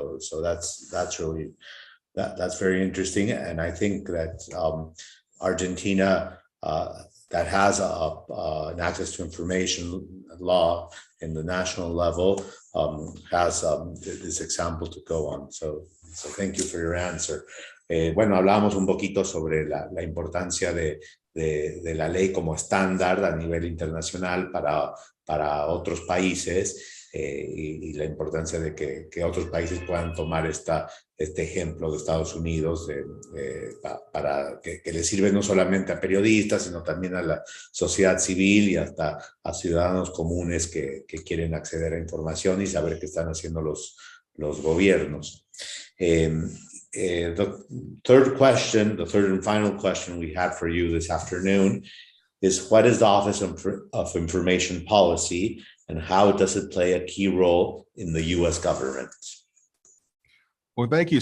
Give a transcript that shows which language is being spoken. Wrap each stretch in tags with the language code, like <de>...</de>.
<en>So that's really that's very interesting, and I think that Argentina, that has an access to information law in the national level, has this example to go on. So thank you for your answer.</en> <es>Bueno, hablamos un poquito sobre la importancia de la ley como estándar a nivel internacional para otros países, y la importancia de que otros países puedan tomar este ejemplo de Estados Unidos para que le sirve no solamente a periodistas, sino también a la sociedad civil y hasta a ciudadanos comunes que quieren acceder a información y saber qué están haciendo los gobiernos.</es> <en>The third and final question we had for you this afternoon is, what is the Office of Information Policy, and how does it play a key role in the U.S. government? Well, thank you.</en>